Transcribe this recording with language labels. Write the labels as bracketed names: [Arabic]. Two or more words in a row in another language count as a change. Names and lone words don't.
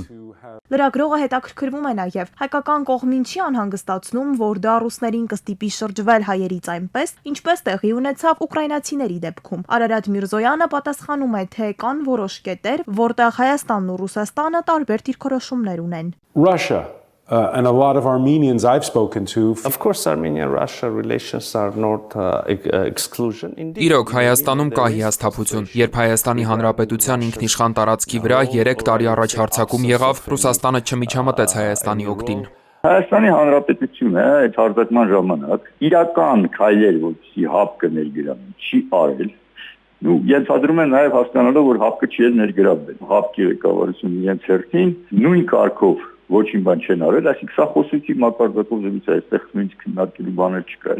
[Armenian] Լրագրողը հետաքրքրվում է նաև հայկական կողմին չի անհանգստացնում, որ դա ռուսներին կստիպի շրջվել հայերից այնպես, ինչպես տեղի ունեցավ ուկրաինացիների դեպքում։ Արարատ Միրզոյանը պատասխանում է, թե կան որոշ կետեր, որտեղ Հայաստանն ու Ռուսաստանը տարբեր դիրքորոշումներ ունեն։ [English] And a lot of Armenians I've spoken to. Of course, Armenian-Russia relations are not exclusion. [Armenian] Իրոք Հայաստանում կա հիասթափություն, երբ Հայաստանի Հանրապետության ինքնիշխան տարածքի վրա 3 տարի առաջ հարձակում եղավ, Ռուսաստանը չմիջամտեց Հայաստանի օգտին։ Հայաստանի Հանրապետությունը այդ հարձակման ժամանակ իրական քայլեր, որպեսզի հապկը ներգրավի, չի արել։ Ենթադրում են նաև հասկանալով, որ հապկը չի ներգրավվել։ Հապկի ղեկավարությունը իրենց հերթին նույն կարգով ոչինչ բան չեն արել, այսինքն սա խոսեցի մակարդակով զրույց է, այստեղ նույնիսկ քննարկելու բաներ չկա։